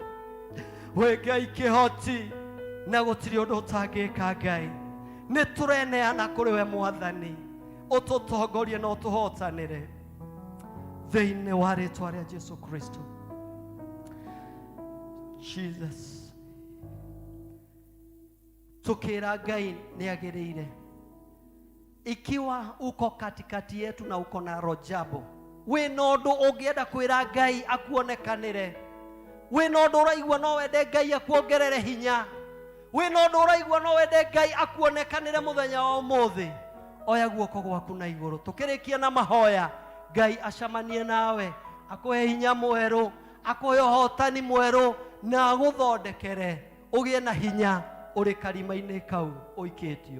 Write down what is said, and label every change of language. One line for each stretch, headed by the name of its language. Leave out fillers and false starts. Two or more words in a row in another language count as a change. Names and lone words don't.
Kikuyu: We Ngai kĩhoti na gũtirĩ ũndũ ũtangĩka, Ngai nĩ tũreneana kũrĩ we Mwathani, ũtũtongorie na ũtũhotanĩre thĩinĩ wa rĩĩtwa rĩa Jesu Kristo. Jesus. Tukira Ngai ni agĩrĩire.
Swahili: Ikiwa uko katikati yetu na uko na rojabo,
Kikuyu: we no ũndũ ũngĩenda kwĩra Ngai akuonekanĩre, we no ũndũ ũraigua no wende Ngai akuongerere hinya, we no ũndũ ũraigua no wende Ngai akuonekanĩre mũthenya wa ũmũthĩ, oya guoko gwaku na igũrũ. Tukĩrĩkia na mahoya, Ngai acamanie nawe, akũhe hinya mwerũ, akũhe ũhotani mwerũ, na agũthondekere ũgĩe na hinya ũrĩ karima-inĩ kau ũikĩtio.